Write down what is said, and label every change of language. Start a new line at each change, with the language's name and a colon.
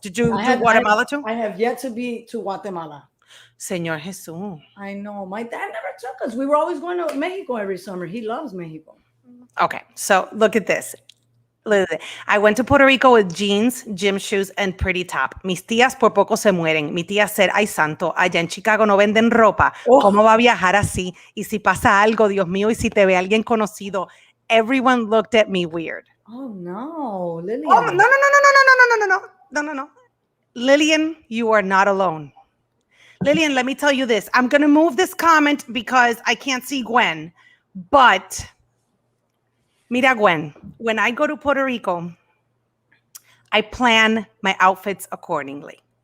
English: Did you do Guatemala too? I have yet to be to Guatemala.
Spanish: Señor Jesús.
English: I know. My dad never took us. We were always going to Mexico every summer. He loves Mexico. Okay, so look at this. I went to Puerto Rico with jeans, gym shoes, and pretty top.
Spanish: Mis tías por poco se mueren. Mi tía
English: said,
Spanish: ay santo, allá en Chicago no venden ropa. Oh. ¿Cómo va a viajar así? Y si pasa algo, Dios mío, y si te ve alguien conocido.
English: Everyone looked at me weird. Oh no, Lillian. Oh, no. Lillian, you are not alone. Lillian, let me tell you this. I'm going to move this comment because I can't see Gwen. But, mira, Gwen, when I go to Puerto Rico, I plan my outfits accordingly.